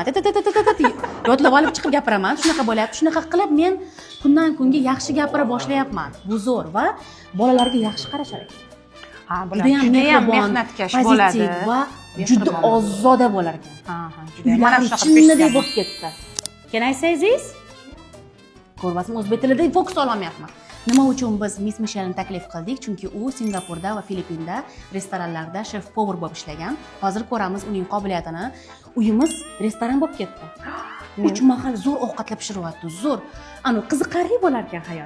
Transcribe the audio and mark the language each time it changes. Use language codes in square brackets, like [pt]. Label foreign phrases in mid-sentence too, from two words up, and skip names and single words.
[uz] Yodlab olib chiqib gapiraman. Shunaqa bo'lyapti. Shunaqa qilib men kundan kunga yaxshi gapira boshlayapman. Bu zo'r va bolalarga yaxshi qarashar ekan. ha, bular Juda ham juda ham mehribon, mehnatkash bo'ladi. pozitiv va juda ozoda bo'lar ekan. Juda ham. Mana Uylarim shunaqa chinnidek bo'lib ketdi. [en] Can I say this? [uz] Ko'rvasizmi, o'zbek tilida fokus ololmayapman. Nima uchun biz Miss Michelni taklif qildik? Chunki u Singapurda va Filippinda restoranlarda shef-povar bo'lib ishlagan. Hozir ko'ramiz uning qobiliyatini. Uyimiz restoran bo'lib ketdi. 3 mahal zo'r ovqatlar pishiryapti, zo'r. Qiziqarli bo'lar ekan hayot.